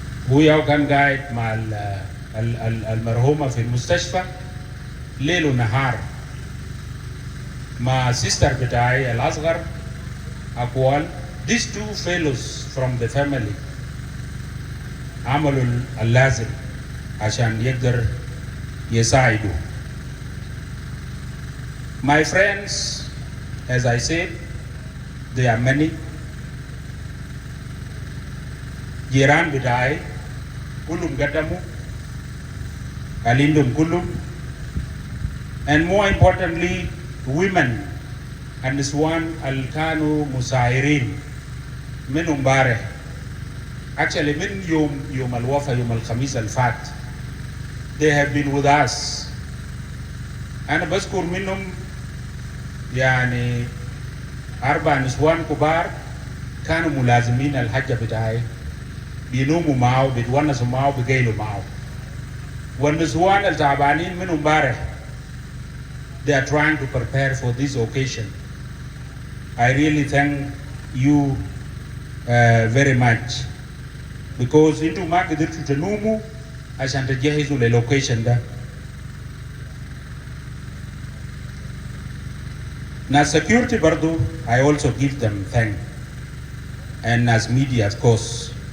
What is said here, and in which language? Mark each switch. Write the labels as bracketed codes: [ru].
[ar] وياو كان قاعد مع المرحومة في المستشفى ليل ونهار مع sister بتاعي الأصغر أقوال. [en] These two fellows from the family [ar] عملوا اللازم عشان يقدر يساعدوا. [en] My friends, as I said, there are many. [ar] جيران بتاعي كلهم قدموا alindum كلهم, [en] and more importantly women [ar] النسوان اللي كانوا مساعرين من امبارح actually من يوم الوفاة يوم الخميس الفات. [en] They have been with us. [ar] أنا بذكر منهم يعني 4 نسوان كبار كانوا ملازمين الحجة بتاعي، بينوموا معه بيتونسوا معه بيقيلوا معه. والنسوان التعبانين من امبارح [en] they are trying to prepare for this occasion. I really thank you very much because [ar] انتوا ما قدرتوا تنوموا عشان تجهزوا للوكيشن ده. [en] Nas security برضو I also give them thank, and as media of course.